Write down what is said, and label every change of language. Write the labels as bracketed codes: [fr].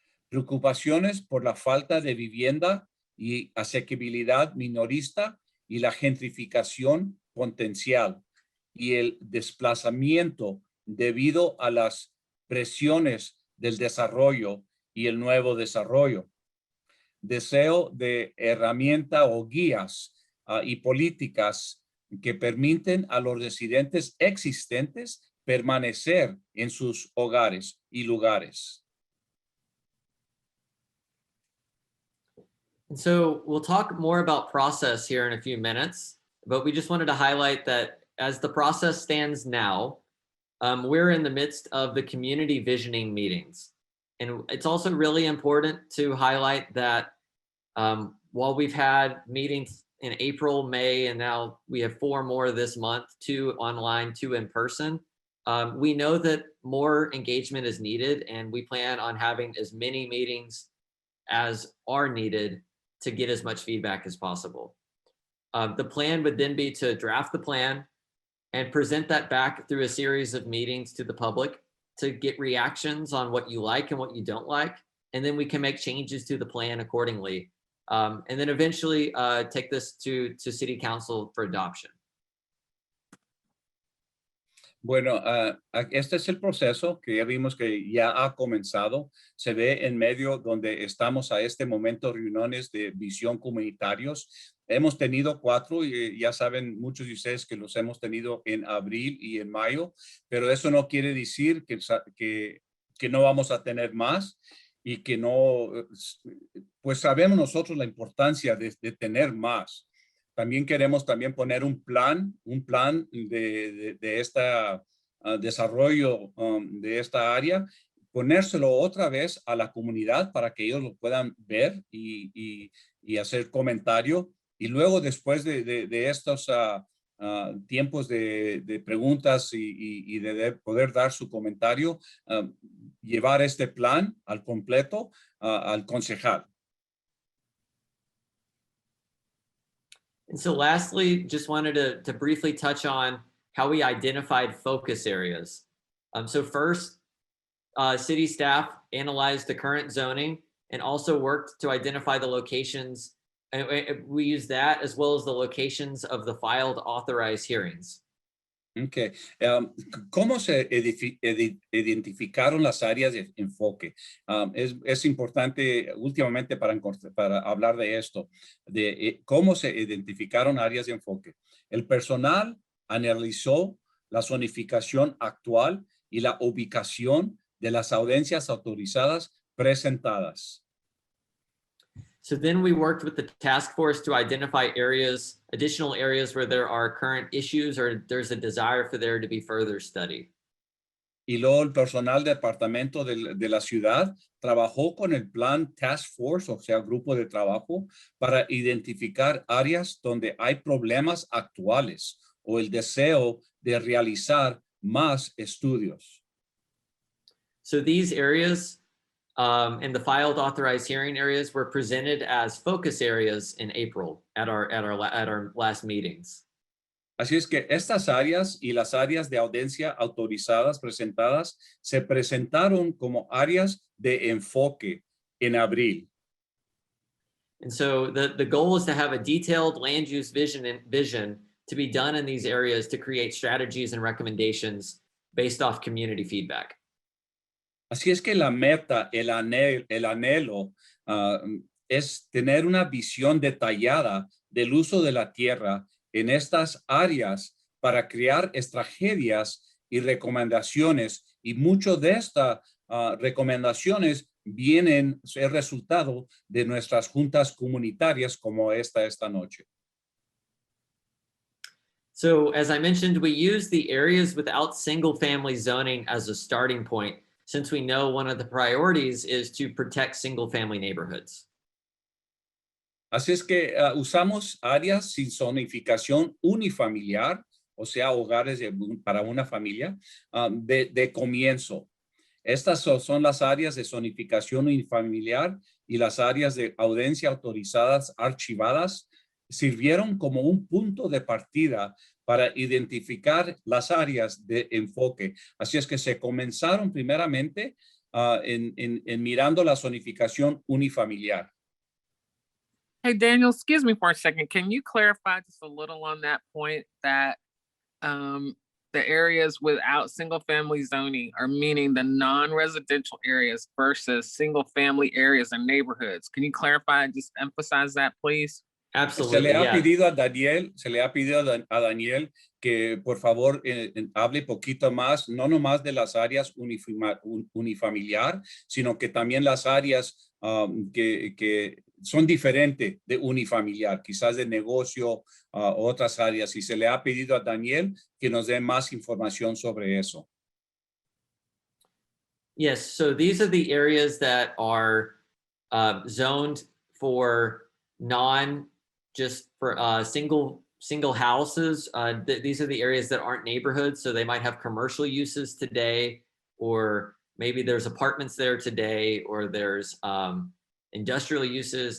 [es] Preocupaciones por la falta de vivienda y asequibilidad minorista y la gentrificación potencial y el desplazamiento debido a las presiones del desarrollo y el nuevo desarrollo. Deseo de herramienta o guías y políticas que permiten a los residentes existentes permanecer en sus hogares y lugares. [en] And so we'll talk more about process here in a few minutes, but we just wanted to highlight that as the process stands now, we're in the midst of the community visioning meetings. And it's also really important to highlight that while we've had meetings in April, May, and now we have 4 more this month, 2 online, 2 in person, we know that more engagement is needed, and we plan on having as many meetings as are needed to get as much feedback as possible. The plan would then be to draft the plan and present that back through a series of meetings to the public to get reactions on what you like and what you don't like. And then we can make changes to the plan accordingly. And then eventually take this to City Council for adoption. [es] Bueno, este es el proceso que ya vimos que ya ha comenzado. Se ve en medio donde estamos a este momento, reuniones de visión comunitarios. Hemos tenido 4 y ya saben muchos de ustedes que los hemos tenido en abril y en mayo, pero eso no quiere decir que no vamos a tener más y que no, pues sabemos nosotros la importancia de tener más. También queremos poner un plan de este desarrollo de esta área, ponérselo otra vez a la comunidad para que ellos lo puedan ver y hacer comentario. Y luego después de estos tiempos de preguntas y de poder dar su comentario, llevar este plan al completo al concejal. [en] And so lastly, just wanted to briefly touch on how we identified focus areas. So first, city staff analyzed the current zoning and also worked to identify the locations. And we use that as well as the locations of the filed authorized hearings. Okay. [es] ¿Cómo se identificaron las áreas de enfoque? Es importante últimamente para hablar de esto, de cómo se identificaron áreas de enfoque. El personal analizó la zonificación actual y la ubicación de las audiencias autorizadas presentadas. [en] So then we worked with the task force to identify areas, additional areas where there are current issues or there's a desire for there to be further study. [es] Y luego el personal del departamento de la ciudad trabajó con el plan Task Force, o sea, grupo de trabajo, para identificar áreas donde hay problemas actuales o el deseo de realizar más estudios. [en] So these areas and the filed authorized hearing areas were presented as focus areas in April at our last meetings. [es] Así es que estas áreas y las áreas de audiencia autorizadas presentadas se presentaron como áreas de enfoque en abril. [en] And so the goal is to have a detailed land use vision to be done in these areas to create strategies and recommendations based off community feedback. [es] Así es que la meta, el anhelo es tener una visión detallada del uso de la tierra en estas áreas para crear estrategias y recomendaciones, y mucho de estas recomendaciones vienen el resultado de nuestras juntas comunitarias como esta noche. [en] So as I mentioned, we use the areas without single family zoning as a starting point, since we know one of the priorities is to protect single family neighborhoods. [es] Así es que usamos áreas sin zonificación unifamiliar, o sea, hogares para una familia, de comienzo. Estas son las áreas de zonificación unifamiliar y las áreas de audiencia autorizadas archivadas sirvieron como un punto de partida para identificar las áreas de enfoque. Así es que se comenzaron primeramente en mirando la zonificación unifamiliar. [en] Hey, Daniel, excuse me for a second. Can you clarify just a little on that point that the areas without single family zoning are meaning the non-residential areas versus single family areas and neighborhoods? Can you clarify and just emphasize that, please? Absolutely. [es] Se le ha [en] Yeah. [es] pedido a Daniel que por favor hable poquito más, no nomás de las áreas unifamiliar, sino que también las áreas que son diferentes de unifamiliar, quizás de negocio, otras áreas. Y se le ha pedido a Daniel que nos dé más información sobre eso. [en] Yes, so these are the areas that are zoned for single houses. These are the areas that aren't neighborhoods, so they might have commercial uses today, or maybe there's apartments there today, or there's industrial uses.